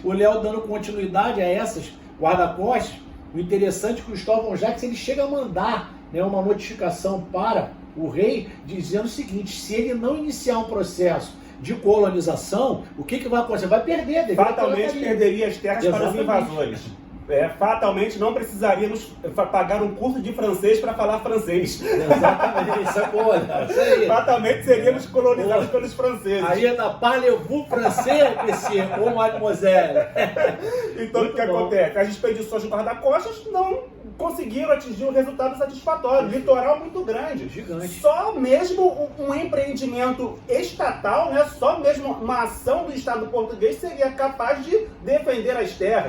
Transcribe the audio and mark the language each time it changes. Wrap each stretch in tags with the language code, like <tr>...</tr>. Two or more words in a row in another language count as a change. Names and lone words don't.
<pt>E o Léo dando continuidade a essas guarda-costas, o interessante é que o Cristóvão Jacques ele chega a mandar, né, uma notificação para o rei dizendo o seguinte: se ele não iniciar um processo de colonização, o que vai acontecer? Vai perder. Fatalmente perderia as terras para os invasores. Fatalmente não precisaríamos pagar um curso de francês para falar francês. Exatamente, isso é boa. Isso aí. Fatalmente seríamos colonizados pelos franceses. Aí é da</pt> <fr>parlez-vous français, monsieur, ou mademoiselle.</fr> <pt>Então o que acontece? As expedições de guarda-costas não conseguiram atingir um resultado satisfatório. Litoral muito grande. Gigante. Só mesmo um empreendimento estatal, né? Só mesmo uma ação do Estado português seria capaz de defender as terras.</pt>